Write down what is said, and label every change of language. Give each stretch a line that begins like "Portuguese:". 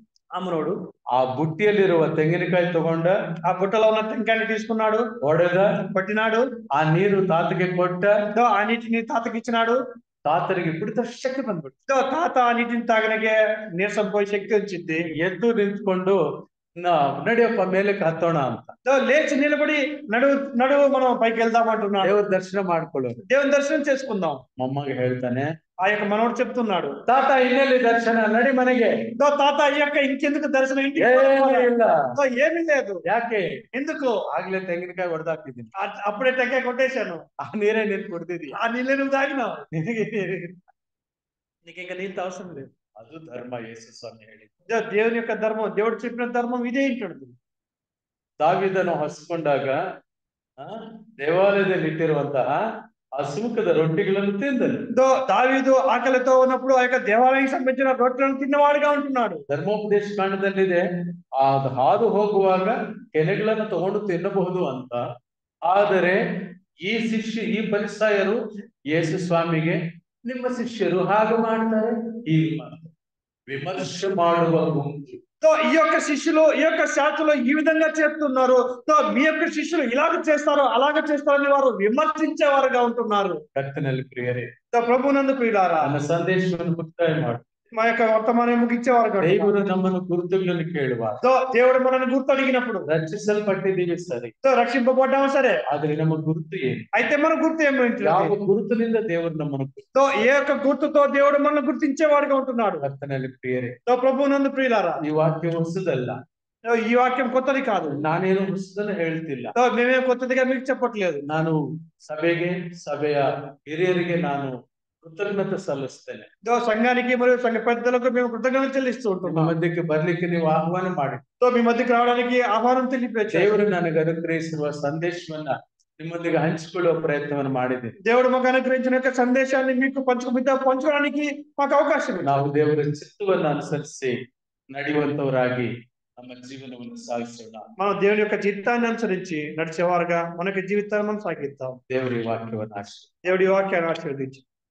Telugu: ఆ మనోడు
Kannada: ಆ ಬುಟ್ಟಿಯಲ್ಲಿರುವ ತೆಂಗಿನಕಾಯಿ ತಗೊಂಡ,
Telugu: ఆ బుట్టలో ఉన్న టెంకాయని తీసుకున్నాడు,
Kannada: ಹೊಡೆದ,
Telugu: పట్టినాడు,
Kannada: ಆ ನೀರು ತಾತಗೆ ಕೊಟ್ಟ,
Telugu: ఆ నీటిని తాతకి ఇచ్చినాడు.
Kannada: ತಾತರಿಗೆ ಬಿಡಿದ ಶಕ್ತಿ ಬಂದ್ಬಿಟ್ಟು
Telugu: తాత ఆ నీటిని తాగనಗೆ నీరసం పోయి శక్తి వచ్చింది.
Kannada: ಎದ್ದು ನಿಂತ್ಕೊಂಡು ನಡಿಯಪ್ಪ ಮೇಲಕ್ಕೆ ಹತ್ತೋಣ ಅಂತ
Telugu: లేచి నిలబడి నడువు మనం పైకి వెళ్దామంటున్నాడు.
Kannada: ದೇವ್ರ ದರ್ಶನ ಮಾಡ್ಕೊಳ್ಳೋರು.
Telugu: దేవుని దర్శనం చేసుకుందాం.
Kannada: ಮೊಮ್ಮಗ ಹೇಳ್ತಾನೆ,
Telugu: ఆ యొక్క మనోడు చెప్తున్నాడు,
Kannada: ತಾತ ಇನ್ನೆಲ್ಲಿ ದರ್ಶನ, ನಡಿ ಮನೆಗೆ.
Telugu: తాత ఈ యొక్క ఇంకెందుకు దర్శనం, ఇంటికి
Kannada: ಇಲ್ಲ,
Telugu: ఏమీ లేదు.
Kannada: ಯಾಕೆ?
Telugu: ఎందుకు?
Kannada: ಆಗ್ಲೇ ತೆಂಗಿನಕಾಯಿ ಹೊಡೆದಾಕಿದ್ದೀನಿ,
Telugu: అప్పుడే టెంకాయ కొట్టేశాను,
Kannada: ಆ ನೀರೇ ನೀನ್ ಕುಡ್ದಿದ್ಯಾ,
Telugu: ఆ నీళ్ళే నువ్వు తాగినావు,
Kannada: ನಿನಗೆ
Telugu: నీకు ఇంకా నీళ్ళు అవసరం లేదు.
Kannada: ಅದು ಧರ್ಮ. ಯೇಸು ಸ್ವಾಮಿ ಹೇಳಿ,
Telugu: దేవుని యొక్క ధర్మం, దేవుడు చెప్పిన ధర్మం ఇదే ఉంటుంది.
Kannada: ದಾವೀದನು ಹಸ್ಕೊಂಡಾಗ ದೇವಾಲಯದಲ್ಲಿ ಇಟ್ಟಿರುವಂತಹ ಆ ಸುಮುಖದ ರೊಟ್ಟಿಗಳನ್ನು ತಿಂದನು.
Telugu: దావీదు ఆకలితో ఉన్నప్పుడు ఆ యొక్క దేవాలయానికి సంబంధించిన రొట్టెలను తిన్నవాడిగా ఉంటున్నాడు.
Kannada: ಧರ್ಮೋಪದೇಶ ಕಾಂಡದಲ್ಲಿದೆ, ಆ ಹಾದು ಹೋಗುವಾಗ ಕೆನೆಗಳನ್ನು ತಗೊಂಡು ತಿನ್ನಬಹುದು ಅಂತ. ಆದರೆ ಈ ಪರಿಸಾಯರು ಯೇಸು ಸ್ವಾಮಿಗೆ, ನಿಮ್ಮ ಶಿಷ್ಯರು ಹಾಗೆ ಮಾಡ್ತಾರೆ, ಹೀಗೆ ಮಾಡ್ತಾರೆ, ವಿಮರ್ಶೆ ಮಾಡುವ ಗುಂಪು.
Telugu: ఈ యొక్క శిష్యులు, ఈ యొక్క శాస్త్రులు ఈ విధంగా చేస్తున్నారు, మీ యొక్క శిష్యులు ఇలాగ చేస్తారు అలాగ చేస్తారని వారు విమర్శించేవారుగా ఉంటున్నారు.
Kannada: ಕರ್ತನಲ್ಲಿ ಪ್ರಿಯರೇ,
Telugu: ప్రభునందు ప్రియులారా,
Kannada: ನನ್ನ ಸಂದೇಶವನ್ನು ಮುಕ್ತಾಯ ಮಾಡಿ
Telugu: మా యొక్క వర్తమానం ముగించేవారుగా ఉంటున్నారు.
Kannada: ದೇವರು ನಮ್ಮನ್ನು ಗುರುತುಗಳನ್ನು ಕೇಳುವ,
Telugu: దేవుడు మనల్ని గుర్తు అడిగినప్పుడు
Kannada: ರಕ್ಷಿಸಲ್ಪಟ್ಟಿದ್ದೀವಿ ಸರಿ,
Telugu: రక్షింపబడ్డాము సరే,
Kannada: ಆದ್ರೆ ನಮ್ಮ ಗುರುತು ಏನು?
Telugu: అయితే మన గుర్తు ఏమిటి?
Kannada: ಯಾವ ಗುರುತಿನಿಂದ ದೇವರು ನಮ್ಮನ್ನು
Telugu: ఏ యొక్క గుర్తుతో దేవుడు మనల్ని గుర్తించేవాడుగా ఉంటున్నాడు.
Kannada: ಕರ್ತನಲ್ಲಿ ಪ್ರಿಯರೇ,
Telugu: ప్రభునందు ప్రియులారా,
Kannada: ಈ ವಾಕ್ಯ ಹೊಸದಲ್ಲ,
Telugu: ఈ వాక్యం కొత్తది కాదు.
Kannada: ನಾನೇನು ಹೊಸದನ್ನು ಹೇಳ್ತಿಲ್ಲ.
Telugu: మేమేం కొత్తదిగా మీకు చెప్పట్లేదు.
Kannada: ನಾನು ಸಭೆಯ ಹಿರಿಯರಿಗೆ ನಾನು కృతజ్ఞత ಸಲ್ಲಿಸ್ತೇನೆ.
Telugu: సంఘానికి మరియు సంఘ పెద్దలకు మేము కృతజ్ఞతలు చెల్లిస్తూ
Kannada: ನಿಮ್ಮ
Telugu: ఉంటున్నాం.
Kannada: ಮಧ್ಯಕ್ಕೆ ಬರ್ಲಿಕ್ಕೆ ನೀವು ಆಹ್ವಾನ ಮಾಡಿ
Telugu: మీ మధ్యకి రావడానికి ఆహ్వానం తెలియపరిచారు.
Kannada: ದೇವರು ನನಗೆ ಅನುಗ್ರಹಿಸಿರುವ ಸಂದೇಶವನ್ನ ನಿಮ್ಮೊಂದಿಗೆ ಹಂಚಿಕೊಳ್ಳುವ ಪ್ರಯತ್ನವನ್ನು ಮಾಡಿದೆ.
Telugu: దేవుడు మాకు అనుగ్రహించిన యొక్క సందేశాన్ని మీకు పంచుకోవడానికి మాకు అవకాశం ఉంది.
Kannada: ನಾವು ದೇವರ ಚಿತ್ತವನ್ನು ಅನುಸರಿಸಿ ನಡೆಯುವಂತವರಾಗಿ ನಮ್ಮ ಜೀವನವನ್ನು ಸಾಗಿಸೋಣ.
Telugu: మనం దేవుని యొక్క చిత్తాన్ని అనుసరించి నడిచేవారుగా మనకి జీవితాన్ని మనం సాగిద్దాం.
Kannada: ದೇವರ ವಾಕ್ಯವನ್ನು
Telugu: దేవుడి వాక్యాన్ని ఆశీర్వదించి